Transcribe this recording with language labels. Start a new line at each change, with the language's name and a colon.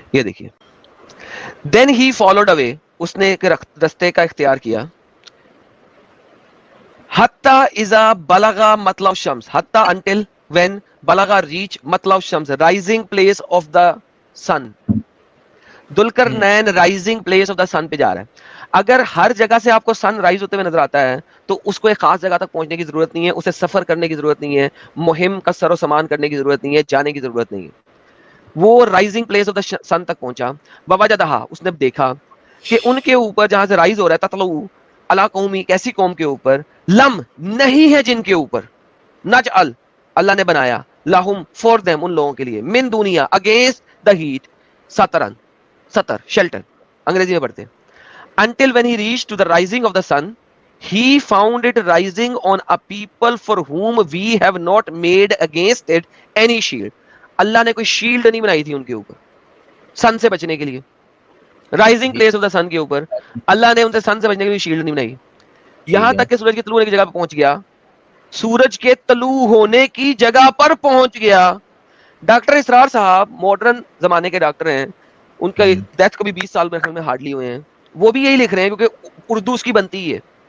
Urdu: یہ دیکھیے, دین he followed اوے, اس نے ایک رستے کا اختیار کیا,
Arabic: حتی اذا بلغا مطلع الشمس,
Urdu: حتی انٹل when بلغا ریچ مطلع الشمس
English: Rising place of the sun.
Urdu: Zulqarnain rising place of the سن پہ جا رہا ہے. اگر ہر جگہ سے آپ کو سن رائز ہوتے ہوئے نظر آتا ہے تو اس کو ایک خاص جگہ تک پہنچنے کی ضرورت نہیں ہے, اسے سفر کرنے کی ضرورت نہیں ہے, مہم کا سر و سامان کرنے کی ضرورت نہیں ہے, جانے کی ضرورت نہیں ہے. وہ رائزنگ پلیس آف دا سن تک پہنچا. ووجدہا, اس نے دیکھا کہ ان کے اوپر جہاں سے رائز ہو رہا ہے,
Arabic: تطلع علی قومی,
Urdu: ایک ایسی قوم کے اوپر, لم نہیں ہے جن کے اوپر, نجعل اللہ نے بنایا, لہم فور دیم ان لوگوں کے لیے, من دنیا اگینسٹ دا ہیٹ, سترن, ستر شیلٹر انگریزی میں پڑھتے ہیں.
English: Until when he reached to the rising of the sun, he found it rising on a people for whom we have not made against it any shield.
Urdu: اللہ نے کوئی shield نہیں بنائی تھی ان کے اوپر سن سے بچنے کے لیے. رائزنگ پلیس آف دا سن کے اوپر اللہ نے ان سے سن سے بچنے کے لیے شیلڈ نہیں بنائی. یہاں تک کہ سورج کے طلوع ہونے کی جگہ پہ پہنچ گیا, سورج کے طلوع ہونے کی جگہ پر پہنچ گیا. ڈاکٹر اسرار صاحب ماڈرن زمانے کے ڈاکٹر ہیں, ان کا ڈیتھ کو بھی 20 سال میں ہارڈلی ہوئے ہیں, وہ بھی یہی لکھ رہے ہیں کیونکہ اردو اس کی بنتی ہے.